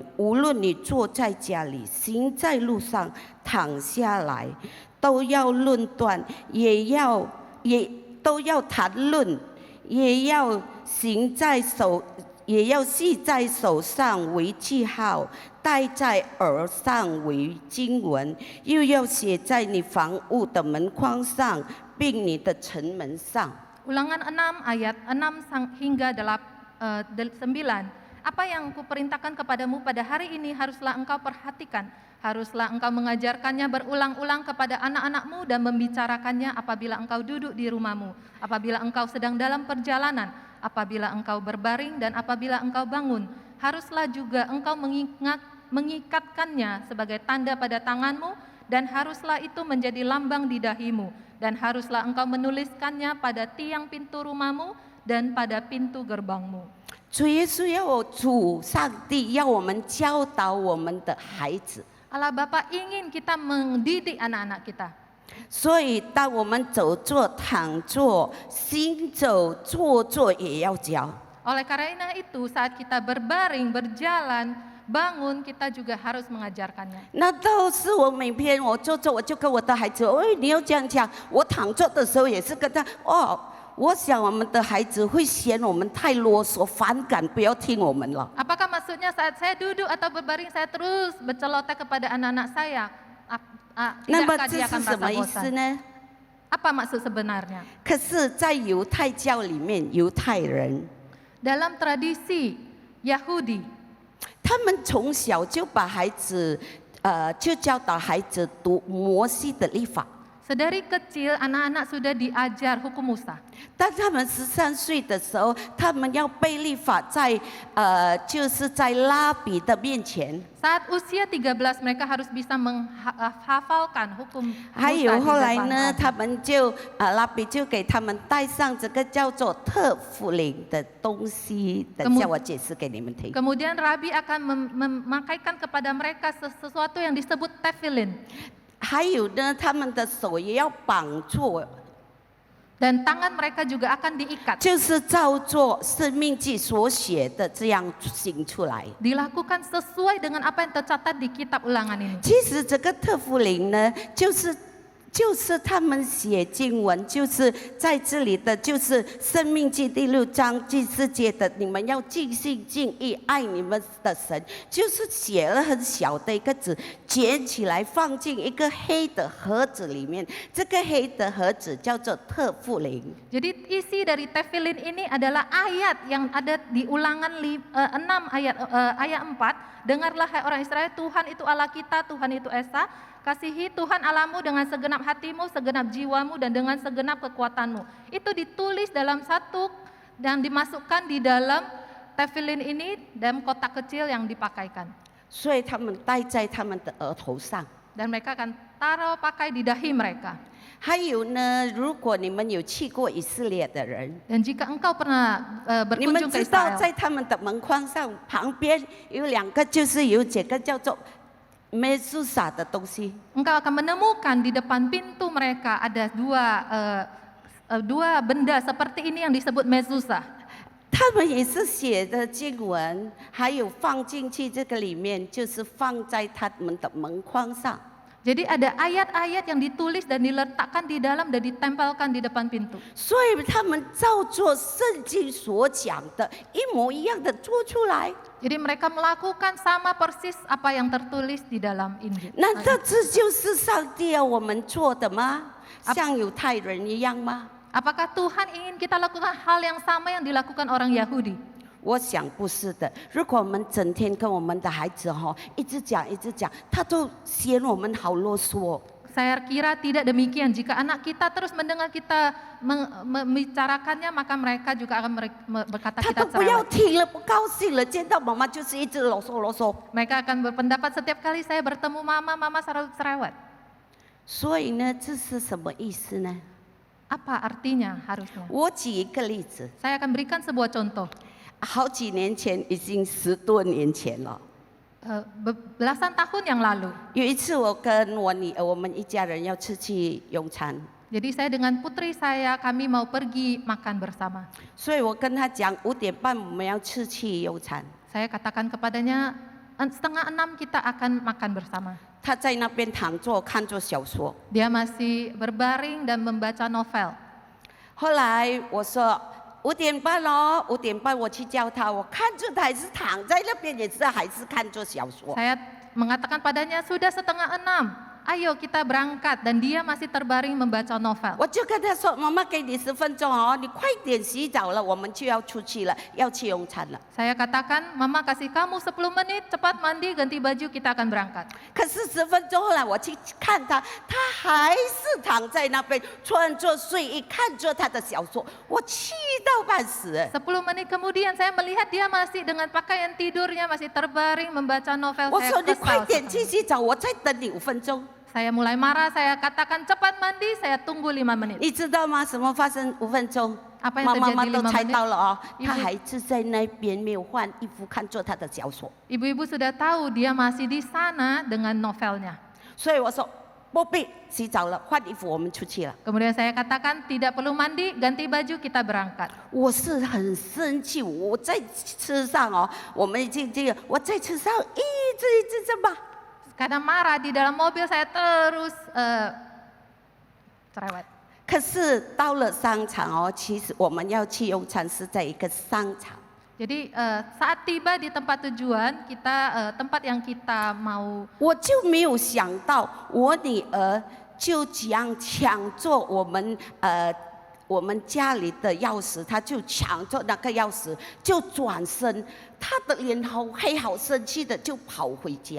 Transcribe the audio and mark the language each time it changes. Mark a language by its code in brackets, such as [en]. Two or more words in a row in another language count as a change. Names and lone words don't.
[zh] 无论你坐在家里，行在路上，躺下来，都要论断，都要谈论，也要系在手上为记号，戴在耳上为经文，又要写在你房屋的门框上，并你的城门上。 [id] Ulangan 6 ayat 6 hingga 9, apa yang kuperintahkan kepadamu pada hari ini haruslah engkau perhatikan. Haruslah engkau mengajarkannya berulang-ulang kepada anak-anakmu dan membicarakannya apabila engkau duduk di rumahmu, apabila engkau sedang dalam perjalanan, apabila engkau berbaring dan apabila engkau bangun. Haruslah juga engkau mengikatkannya sebagai tanda pada tanganmu, dan haruslah itu menjadi lambang di dahimu, dan haruslah engkau menuliskannya pada tiang pintu rumahmu dan pada pintu gerbangmu. [zh] 主耶稣主上帝要我们教导我们的孩子， [id] Allah Bapa ingin kita mendidik anak-anak kita. [zh] 所以当我们走坐、躺坐、行走、坐坐也要教。 [id] Oleh karena itu, saat kita berbaring, berjalan, bangun, kita juga harus mengajarkannya. [zh] 那都是我每天我坐坐，我就跟我的孩子，你要这样讲。我躺坐的时候也是跟他，我想我们的孩子会嫌我们太啰嗦、反感，不要听我们了。 [id] Apakah maksudnya saat saya duduk atau berbaring, saya terus berceloteh kepada anak-anak saya? [zh] 那么 [id] Tidakkah [zh] 这 [id] dia [zh] 是 [id] akan [zh] 什么 [id] merasa [zh] 意思 [id] bosan? [zh] 呢？ [id] Apa maksud sebenarnya? [zh] 可是，在犹太教里面，犹太人 [id] Dalam tradisi Yahudi, [zh] 他们从小就把孩子，就教导孩子读摩西的律法。 [id] sedari kecil anak-anak sudah diajar hukum Musa. [zh] 当他们13岁的时候，他们要背律法在，就是在拉比的面前。 [id] Saat usia 13 mereka harus bisa menghafalkan hukum [zh] 还 [id] Musa [zh] 有 [id] di [zh] 后来 [id] depan [zh] 呢， [id] Rabi. [zh] 他们就拉比就给他们带上这个叫做特福灵的东西。等下我解释给你们听。 [id] Kemudian Rabi akan memakaikan kepada mereka sesuatu yang disebut tefillin. [zh] 还有呢，他们的手也要绑住， [id] Dan tangan mereka juga akan diikat. [zh] 就是照做生命记所写的这样行出来。 [id] Dilakukan sesuai dengan apa yang tercatat di kitab ulangan ini. [zh] 其实这个特福灵呢，就是他们写经文，就是在这里的，就是《生命记》第6章第4节的，你们要尽心尽意爱你们的神，就是写了很小的一个字，卷起来放进一个黑的盒子里面，这个黑的盒子叫做特福灵。 [id] Jadi isi dari tefillin ini adalah ayat yang ada di ulangan 6 ayat 4. Dengarlah hai orang Israel, Tuhan itu Allah kita, Tuhan itu Esa. Kasihi Tuhan Allahmu dengan segenap hatimu, segenap jiwamu, dan dengan segenap kekuatanmu. Itu ditulis dalam satu dan dimasukkan di dalam tefillin ini dalam kotak kecil yang dipakaikan. [zh] 所以他们戴在他们的额头上。 [id] Dan mereka akan taruh pakai di dahi mereka. [zh] 还有呢，如果你们有去过以色列的人， [id] Dan jika engkau pernah [zh] 你们 [id] berkunjung ke [zh] 知道 [id] Israel, [zh] 在他们的门框上旁边有2个，就是有这个叫做梅苏萨的东西。 [id] engkau akan menemukan di depan pintu mereka ada dua benda seperti ini yang disebut mezuzah. [zh] 他们也是写的经文，还有放进去这个里面，就是放在他们的门框上。 [id] Jadi ada ayat-ayat yang ditulis dan diletakkan di dalam dan ditempelkan di depan pintu. [zh] 所以他们照做圣经所讲的一模一样的做出来。 [id] Jadi mereka melakukan sama persis apa yang tertulis di dalam Injil. [zh] 难道这就是上帝要我们做的吗？像犹太人一样吗？ [id] Apakah Tuhan ingin kita lakukan hal yang sama yang dilakukan orang Yahudi? [zh] 我想不是的。如果我们整天跟我们的孩子一直讲，他都嫌我们好啰嗦。 [id] Saya kira tidak demikian. Jika anak kita terus mendengar kita membicarakannya, maka mereka juga akan berkata [zh] 他 [id] kita [zh] 都不要 [id] cerewet. [zh] 听了，不高兴了，见到妈妈就是一直啰嗦啰嗦。 [id] Mereka akan berpendapat setiap kali saya bertemu mama selalu cerewet. [zh] 所以呢，这是什么意思呢？ [id] Apa artinya harusnya? [zh] 我举一个例子， [id] Saya akan berikan sebuah contoh. [zh] 好几年前，已经10多年前了。 [id] Belasan tahun yang lalu. [zh] 有一次，我跟我女儿，我们一家人要出去用餐， [id] Jadi saya dengan putri saya, kami mau pergi makan bersama. [zh] 所以我跟她讲5点半我们要出去用餐。 [id] Saya katakan kepadanya, 5:30 kita akan makan bersama. [zh] 她在那边躺着看着小说。 [id] Dia masih berbaring dan membaca novel. [zh] 后来我说5点半咯，5点半我去叫她，我看着她还是躺在那边，还是看着小说。 [id] Saya mengatakan padanya, sudah 5:30. ayo kita berangkat, dan dia masih terbaring membaca novel. [zh] 我就跟他说：“妈妈给你10分钟哦，你快点洗澡了，我们就要出去了，要去用餐了。” [id] Saya katakan, Mama kasih kamu 10 menit, cepat mandi, ganti baju, kita akan berangkat. [zh] 可是10分钟后来我去看他，他还是躺在那边穿着睡衣看着他的小说，我气到半死。 [id] 10 menit kemudian saya melihat dia masih dengan pakaian tidurnya, masih terbaring membaca novel. [zh] 我 [id] Saya [zh] 说：“你快 [id] kesal [zh] 点去 [id] sekali. [zh] 洗澡，我再等你5分钟。” [id] Saya mulai marah, saya katakan cepat mandi, saya tunggu 5 menit. [zh] 你知道吗？什么发生5分钟？ [id] Apa yang [zh] 妈妈 [id] terjadi [zh] 都 [id] 5 [zh] 猜 [id] menit? [zh] 到了哦， [id] Ibu- [zh] 他还是在那边没有换衣服，看着他的小说。 [id] Ibu-ibu sudah tahu dia masih di sana dengan novelnya. [zh] 所以我说不必洗澡了，换衣服，我们出去了。 [id] Kemudian saya katakan tidak perlu mandi, ganti baju, kita berangkat. [zh] 我是很生气，我在车上哦，我们已经这个，我在车上一直这么。 [id] Karena marah di dalam mobil saya terus cerewet. [zh] 可是到了商场哦，其实我们要去用餐是在一个商场。 [id] Jadi saat tiba di tempat tujuan, kita tempat yang kita mau, [zh] 我就没有想到我女儿就这样抢着我们家里的钥匙，她就抢着那个钥匙，就转身，她的脸好黑，好生气的就跑回家。